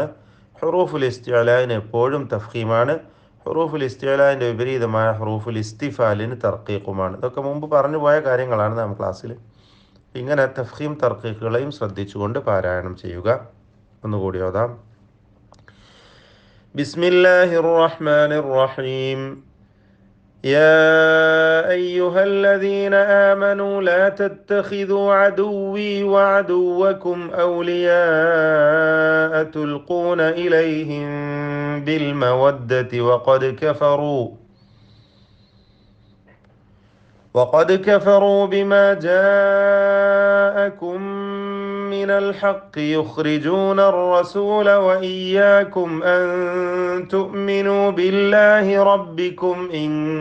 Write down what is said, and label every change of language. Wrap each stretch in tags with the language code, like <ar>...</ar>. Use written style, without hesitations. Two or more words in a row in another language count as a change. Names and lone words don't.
<ar>حروف الاستعلاء</ar> <ml>എപ്പോഴും തഫ്ഖീമാണ്.</ml> <ar>حروف الاستعلاء</ar> <ml>വിപരീതമായ</ml> <ar>حروف الاستفال</ar> <ml>തർക്കീഖുമാണ്. ഇതൊക്കെ മുമ്പ് പറഞ്ഞു പോയ കാര്യങ്ങളാണ് നാം ക്ലാസ്സിൽ. ഇങ്ങനെ തഫ്ഖീം തർക്കീഖുകളെയും ശ്രദ്ധിച്ചുകൊണ്ട് പാരായണം ചെയ്യുക. ഒന്നുകൂടി ഓതാം.</ml> <ar>بسم الله الرحمن الرحيم. يا أيها الذين آمنوا لا تتخذوا عدوي وعدوكم أولياء تلقون إليهم بالمودة وقد كفروا بما جاءكم من الحق يخرجون الرسول وإياكم أن تؤمنوا بالله ربكم إن</ar>